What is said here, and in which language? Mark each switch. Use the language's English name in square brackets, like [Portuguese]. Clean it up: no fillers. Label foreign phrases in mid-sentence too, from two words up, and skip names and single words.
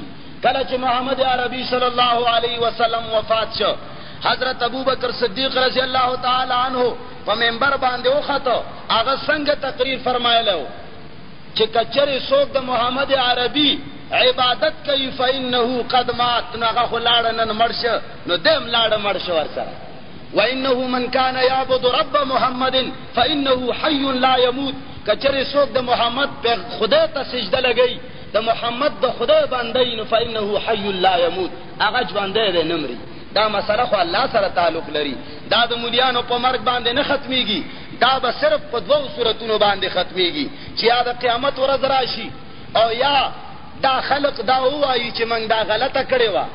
[Pashto] کله چې محمد عربي [Arabic] صلی الله علیه وسلم [Pashto] وفات شو، حضرت ابوبکر صدیق [Arabic] رضی الله تعالی عنه [Pashto] په منبر باندې وخته، هغه څنګه تقریر فرمایلی چې که چېرې څوک د محمد عربي عبادت کوي [Arabic] فإنه قد مات، [Pashto] نو هغه خو لاړه نن مړ شه، نو دی هم لاړه مړ شه ورسره. [Arabic] وإنه من كان يعبد رب محمد فإنه حي لا يموت. [Pashto] که چېرې څوک د محمد خدای ته سجده لګوي، د محمد د خدای بندی، نو [Arabic] فإنه حي لا يموت، [Pashto] هغه ژوندی دی نه مري. دا مسله خو الله سره تعلق لري. دا د مولیانو په مرګ باندې نه ختمیږي، دا به صرف په دوو صورتونو باندې ختمیږي چې یا د قیامت ورځ راشي او یا دا خلق دا ووایي چې موږ دا غلطه کړې وه.